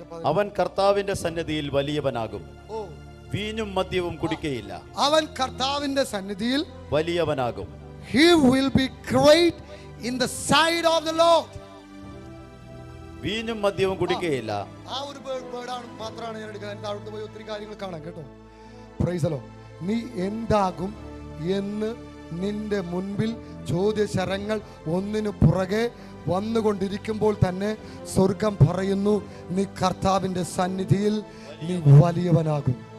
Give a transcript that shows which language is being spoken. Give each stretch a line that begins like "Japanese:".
Malayalam: അവൻ കർത്താവിന്റെ സന്നിധിയിൽ വലിയവനാകും, വീഞ്ഞും മദ്യവും കുടിക്കയില്ല. അവൻ കർത്താവിന്റെ സന്നിധിയിൽ വലിയവനാകും.
English: He will be great in the sight of the Lord.
Malayalam: വീഞ്ഞും മദ്യവും കുടിക്കയില്ല. ആ ഒരു വേർഡാണ് മാത്രമാണ് ഞാൻ എടുക്കുന്നത്. താഴോട്ട് പോയി ഒത്തിരി കാര്യങ്ങൾ കാണാം കേട്ടോ.
English: Praise the lord.
Malayalam: നീ എന്താകും എന്ന് നിന്റെ മുൻപിൽ ചോദ്യശരങ്ങൾ ഒന്നിനു പുറകെ വന്നുകൊണ്ടിരിക്കുമ്പോൾ തന്നെ സ്വർഗം പറയുന്നു, നീ കർത്താവിന്റെ സന്നിധിയിൽ നീ വലിയവനാകും.